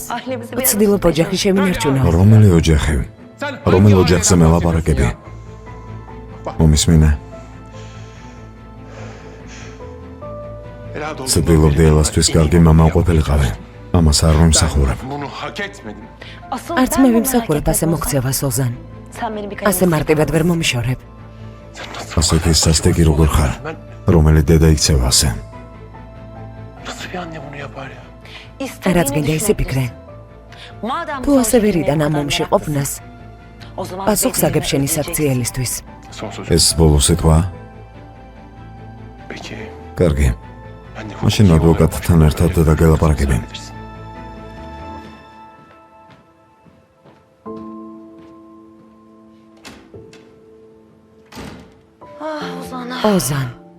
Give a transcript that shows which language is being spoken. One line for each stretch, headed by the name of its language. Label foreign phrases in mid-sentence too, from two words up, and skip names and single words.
Georgian: ვცდილობ ოჯახი შევინარჩუნო. რომელი ოჯახი? რომელ ოჯახზე მელაპარაკები? მომისმინე? ვცდილობდი ელასთვის კარგი მამა ყოფილიყავი. ამას არ ვიმსახურებ.
Turkish: Bunu hak etmedim.
Georgian: არც მე ვიმსახურებ ასე მოქცევას ოზან. ასე მარტივად ვერ მომიშორებ. ასეთი სასტიკი როგორ ხარ? რომელი დედა იქცევა ასე?
Turkish: Nasıl bir anne bunu yapar ya?
Georgian: რაც გინდა ისე ფიქრე. თუ ასე ვერიდან ამ ომში ყოფნას, პასუხს აგებ შენი საქციელისთვის.
Turkish: Son söz.
Georgian: ეს ბოლო სიტყვა?
Turkish: Peki.
Georgian: კარგი.
Turkish: Ben de
Georgian: მაშინ ადვოკატთან ერთად დაგელაპარაკები. ოზან,